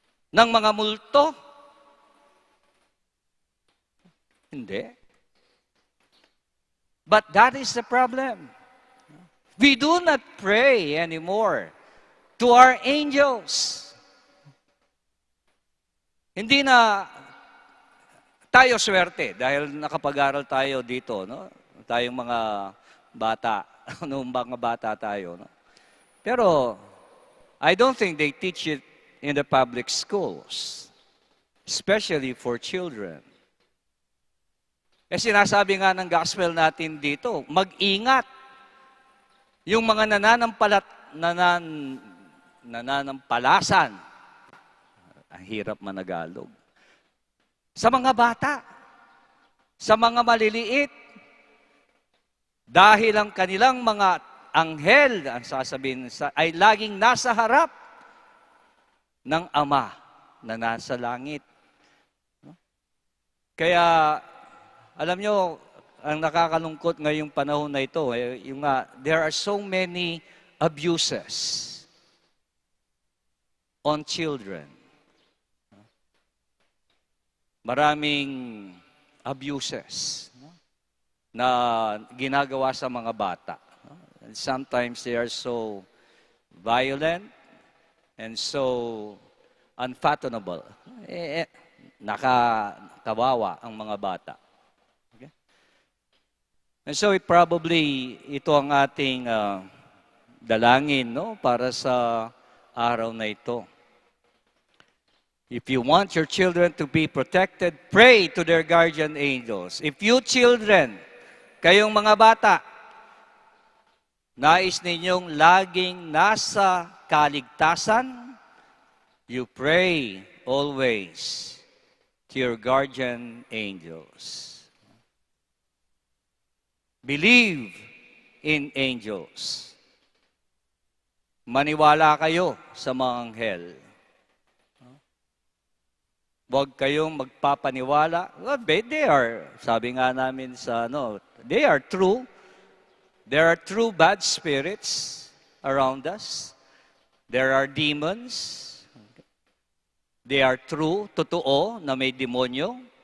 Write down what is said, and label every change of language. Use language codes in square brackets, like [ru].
[tl] Ng mga multo? Hindi. [en] But that is the problem. We do not pray anymore to our angels. [tl] Hindi na tayo swerte dahil nakapag-aral tayo dito, no? Tayong mga bata, noong mga bata tayo, no? [en] Pero I don't think they teach it in the public schools, especially for children. [tl] Sinasabi nga ng gospel natin dito, mag-ingat. Yung mga nananampalasan, ang hirap managalog, sa mga bata, sa mga maliliit, dahil ang kanilang mga anghel, ang sasabihin, ay laging nasa harap ng Ama na nasa langit. Kaya, alam nyo, ang nakakalungkot ngayong panahon na ito, [en] there are so many abuses on children. [tl] Maraming abuses na ginagawa sa mga bata. [en] And sometimes they are so violent and so unfathomable. [tl] Nakakawawa ang mga bata. [en] And so [tl] ito ang ating dalangin, no, para sa araw na ito. [en] If you want your children to be protected, pray to their guardian angels. If you children, [tl] kayong mga bata, nais ninyong laging nasa kaligtasan, [en] you pray always to your guardian angels. Believe in angels. [tl] Maniwala kayo sa mga anghel. Huwag kayong magpapaniwala. [en] Well, they are, [tl] sabi nga namin [en] they are true. There are true bad spirits around us. There are demons. They are true, [tl] totoo na may demonyo.